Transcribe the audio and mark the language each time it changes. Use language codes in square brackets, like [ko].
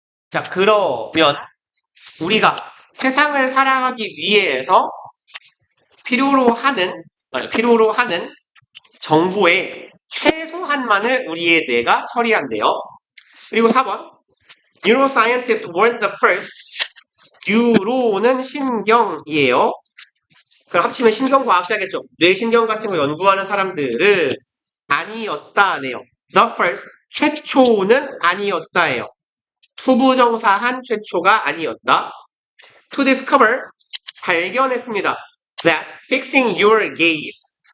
[ko] 자, 그러면 우리가 세상을 살아가기 위해서 필요로 하는 정보의 최소한만을 우리의 뇌가 처리한대요. 그리고 4번. [en] Neuroscientists weren't the first. [ko] 뉴로는 신경이에요. 그럼 합치면 신경과학자겠죠. 뇌신경 같은 거 연구하는 사람들은 아니었다네요. [en] The first. [ko] 최초는 아니었다예요. 투부정사한 최초가 아니었다. [en] To discover. [ko] 발견했습니다. [en] That fixing your gaze.